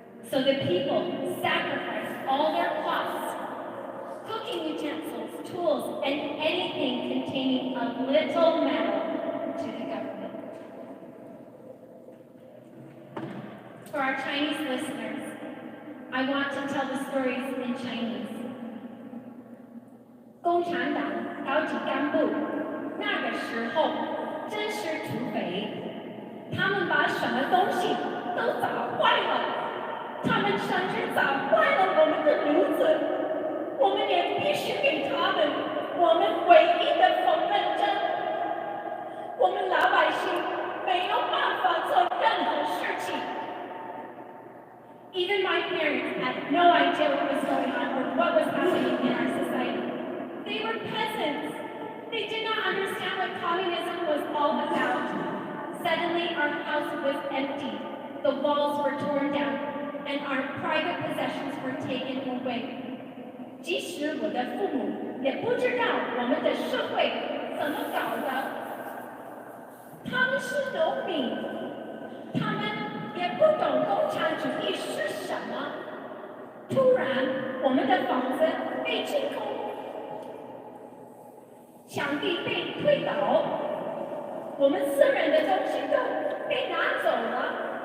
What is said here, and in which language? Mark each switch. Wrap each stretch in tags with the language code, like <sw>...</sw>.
<en>So the people sacrificed all their crops, cooking utensils, tools, and anything containing a little metal to the government. For our Chinese listeners, I want to tell the stories in Chinese.</en> <zh>共产党高级干部那个时候真是土匪，他们把什么东西都砸坏了，他们甚至砸坏了我们的炉子，我们也必须给他们我们唯一的缝纫针。我们老百姓没有办法做任何事情。</zh> <en>Even my parents had no idea what was going on or what was happening in our society. They were peasants. They did not understand what communism was all about. Suddenly, our house was empty. The walls were torn down, and our private possessions were taken away.</en> <zh>即使我的父母也不知道我们的社会怎么搞的。他们是农民，他们也不懂共产主义是什么。突然，我们的房子被清空，墙壁被推倒，我们私人的东西都被拿走了。</zh>